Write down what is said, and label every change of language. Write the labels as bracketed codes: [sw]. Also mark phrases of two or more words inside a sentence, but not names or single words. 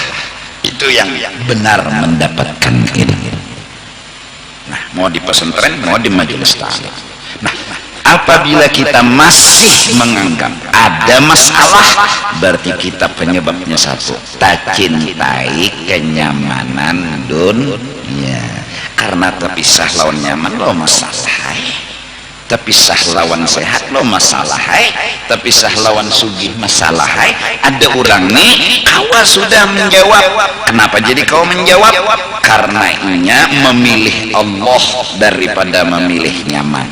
[id] Itu yang benar mendapatkan ilmu. Nah, mau di pesantren, mau di majelis taklim. Nah, apabila kita masih menganggap ada masalah, berarti kita penyebabnya satu, tak cintai kenyamanan dunia. Karena terpisah lawan nyaman lo masalah, terpisah lawan sehat lo masalah, terpisah lawan sugih masalah. Ada orang nih kawa sudah menjawab. Kenapa jadi kau menjawab? Karena inya memilih Allah daripada memilih nyaman.